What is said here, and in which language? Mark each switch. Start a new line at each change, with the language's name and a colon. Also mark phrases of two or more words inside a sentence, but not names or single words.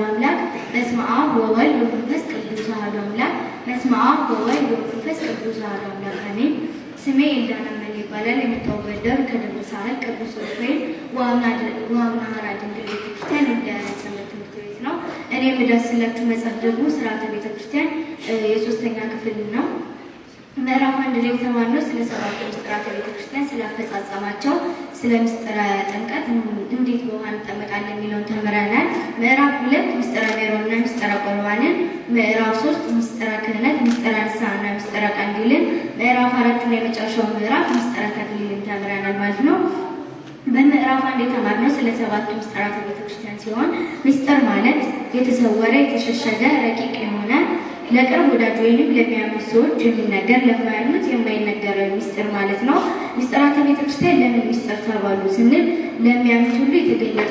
Amharic: አምላክ
Geez: በስመ አብ ወወልድ ወመንፈስ ቅዱስ አሐዱ አምላክ በስመ አብ ወወልድ ወመንፈስ ቅዱስ አሐዱ አምላክ
Amharic: አሜን። ስሜ ኤልዳና ይባላል። የመጣሁበት ደብር ከደብረ ሳህል ቅዱስ ሩፋኤል ወአቡነ ሐራ ድንግል ቤተክርስቲያን ሰንበት ትምህርት ቤት ነው። እኔ የምዳስላችሁ መጽሐፍ ደግሞ ስርዓተ ቤተክርስቲያን የ3ኛ ክፍል ነው። ምዕራፍ 1 ላይ የተማርነው ስለ ሰባቱ ምስጢራተ ቤተክርስቲያን ስላፈጻጸማቸው፣ ስለ ምስጢረ ጥምቀት እንዴት በውሃ እንጠመቃለን የሚለውን ተምረናል። ምዕራፍ 2 ምስጢረ ሜሮንና ምስጢረ ቁርባንን፣ ምዕራፍ 3 ምስጢረ ክህነት፣ ምስጢረ ንስሐና ምስጢረ ቀንዲልን፣ ምዕራፍ 4 ላይ የመጨረሻው ምዕራፍ ምስጢረ ተክሊልን ተምረናል ማለት ነው። በምዕራፍ 1 የተማርነው ስለ ሰባቱ ምስጢራተ ቤተክርስቲያን ሲሆን ምስጢር ማለት የተሰወረ የተሸሸገ ረቂቅ የሆነ ለቅርብ ወዳጅ ወይንም ለሚያምኑ ሰዎች የሚነገር ለማያምኑት የማይነገር ሚስጥር ማለት ነው። ሚስጥራተ ቤተክርስቲያን ለምን ሚስጥር ተባሉ ስንል ለሚያምኑት ሁሉ የተገለጠ